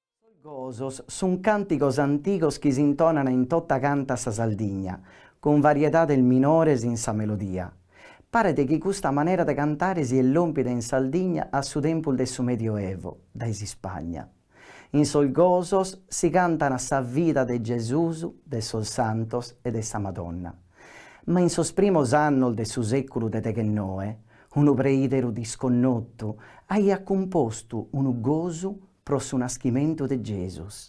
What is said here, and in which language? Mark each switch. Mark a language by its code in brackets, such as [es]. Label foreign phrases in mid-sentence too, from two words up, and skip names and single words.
[sc] Gosos sun cánticos antigos chi si intonano in totta canta sa Sardigna, con varietà del minores in sa melodia. Parete chi custa manera de cantare si è lompida in Sardigna a su tempus de su Medioevo, daisi Spagna. In sos gosos si cantano sa vita de Gesùs, de sos santos e de sa Madonna. Ma in sos primos annos de su seculu de Teghenoe, unu preiteru disconnottu aia compostu unu gosu pro su naschimentu de Jesus.